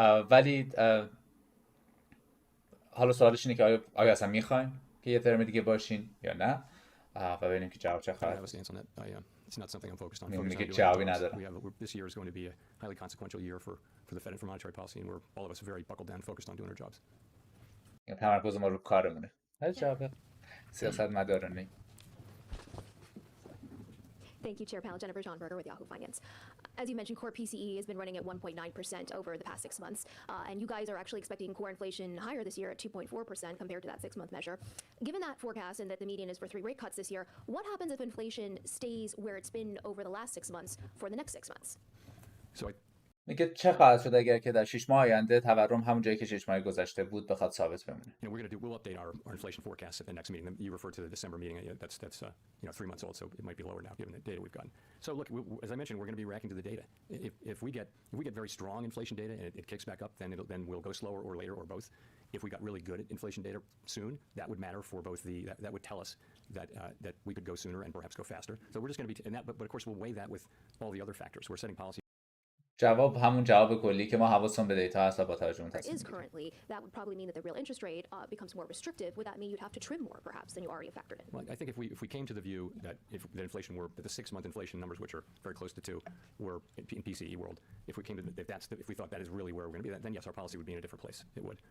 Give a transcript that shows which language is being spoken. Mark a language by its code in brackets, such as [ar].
[fa] ولی حالا سوالش اینه که آیا اصلا میخواین که یه ترم دیگه باشین یا نه و ببینیم که جواب چه خواهد. [en] It's not something I'm focused on. [fa] میگه جوابی ندارم. [en] This year is going to be a highly consequential year for the Fed and for monetary policy, and we're all of us very buckled down, focused on doing our jobs. [fa] تمرکز ما رو کارمونه. هر جواب سیاست مدارانه. [en] Thank you, Chair Panel. Jennifer Johnberger with Yahoo Finance. As you mentioned, core PCE has been running at 1.9% over the past 6 months, and you guys are actually expecting core inflation higher this year at 2.4% compared to that 6-month measure. Given that forecast and that the median is for 3 rate cuts this year, what happens if inflation stays where it's been over the last 6 months for the next 6 months? So [fa] میگه چه خواهد شد اگر که در 6 ماه آینده تورم همون جایی که 6 ماه گذشته بود بخواد ثابت بمونه. [en] We'll update our inflation forecast at the next meeting. You referred to the December meeting. That's 3 months old, so it might be lower now given the data we've gotten. So look, as I mentioned, we're going to be reacting to the data. If we get very strong inflation data and it kicks back up, then we'll go slower or later or both. If we got really good inflation data soon, that would matter for both that would tell us that we could go sooner and perhaps go faster. So we're just going to be but of course we'll weigh that with all the other factors. We're setting policy. [fa] جواب همون جواب کلی که ما حواسمون به دیتا هست با توجه به تصمیم [en] Is currently that would probably mean that the real interest rate becomes more restrictive. Would that mean you'd have to trim more perhaps than you already factored in? Well, I think if we came to the view that that inflation were that the 6-month inflation numbers, which are very close to 2, were in PCE world, if we thought that is really where we're going to be, then yes, our policy would be in a different place. It would.